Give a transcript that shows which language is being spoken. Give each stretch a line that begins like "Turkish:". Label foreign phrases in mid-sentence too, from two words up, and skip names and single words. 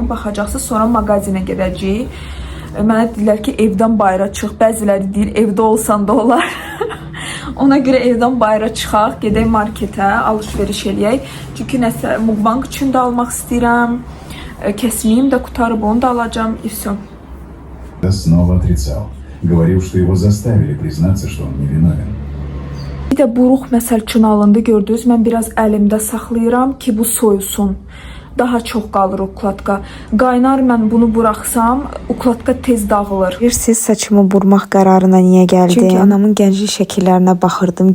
Azerbaijani: Baxacaqsınız, sonra mağazinə gedəcəyik. Mənə deyirlər ki, evdən bayıra çıx. Bəziləri deyir, evdə olsan da olar. Ona görə evdən bayıra çıxaq, gedək marketə, alış-veriş eləyək. Çünki nəsə mukbang üçün də almaq istəyirəm. Kəsmiyim də qutarıb, onu da alacağım.
Russian: И всё. Снова отрицал. Говорил, что его заставили признаться, что он невиновен.
Azerbaijani: Bir də buruq məsəl üçün alındı, gördünüz. Mən biraz əlimdə saxlayıram ki, bu soyusun. Daha çox qalır ukladka. Qaynar mən bunu buraxsam, ukladka tez dağılır. Bilirsiniz, saçımı burmaq qərarına niyə gəldim? Çünki anamın gənclik şəkillərinə baxırdım.